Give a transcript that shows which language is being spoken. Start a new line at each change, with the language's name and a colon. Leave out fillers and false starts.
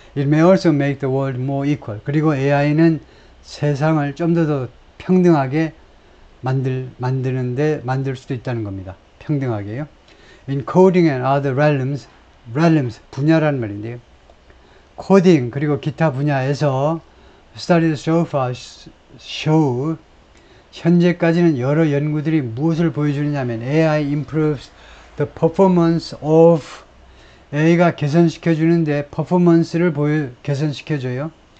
English: It may also make the world more equal.
Korean: 그리고 AI는 세상을 좀 더 평등하게 만들 수도 있다는 겁니다. 평등하게요.
English: In coding and other realms,
Korean: 분야라는 말인데요. 코딩 그리고 기타 분야에서
English: studies so far show
Korean: 현재까지는 여러 연구들이 무엇을 보여주느냐면
English: AI improves the performance of
Korean: AI가 개선시켜주는데 퍼포먼스를 개선시켜줘요.